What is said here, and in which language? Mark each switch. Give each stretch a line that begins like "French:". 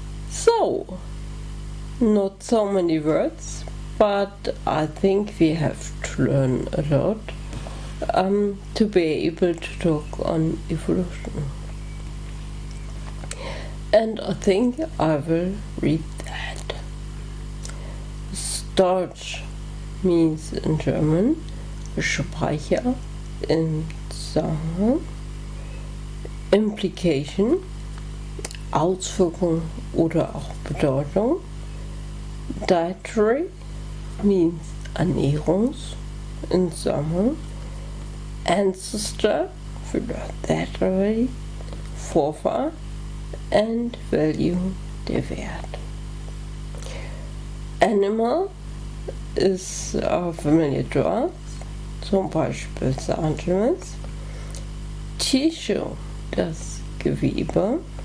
English: So, not so many words, but I think we have to learn a lot to be able to talk on evolution. And I think I will read that. Storage means in German
German: Speicher in Zusammenhang. Implication, Auswirkung oder auch Bedeutung.
English: Dietary means
German: Ernährungs in Zusammenhang.
English: Ancestor, we learned that already.
German: Vorfahr
English: and value,
German: der Wert.
English: Animal is familiar to us,
German: zum Beispiel
English: Animals.
German: Tissue, das Gewebe.